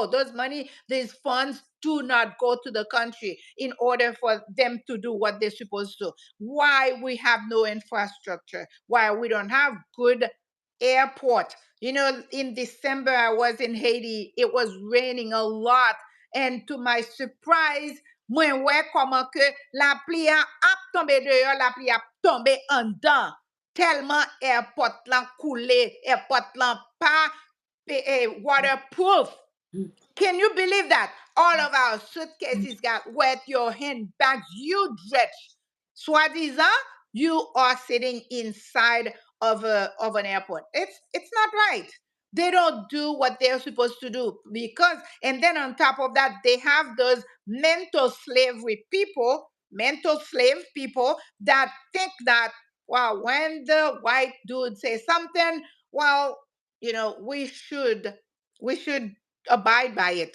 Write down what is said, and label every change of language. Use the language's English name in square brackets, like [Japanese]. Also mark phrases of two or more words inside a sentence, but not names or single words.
[English] Those money, these funds do not go to the country in order for them to do what they're supposed to. Why we have no infrastructure? Why we don't have good airport? You know, in December, I was in Haiti. It was raining a lot. And to my surprise, [Haitian Creole] mwen wè koman ke la pli a ap tombe deyo, la pli ap tombe an dan. Tellement airport lan koule, airport lan pa waterproof. [English] Can you believe that? All of our suitcases got wet, your handbags, you dredged. Soi-disant, you are sitting inside of an airport. It's not right. They don't do what they're supposed to do because, and then on top of that, they have those mental slave people that think that, well, when the white dude says something, well, you know, we should abide by it.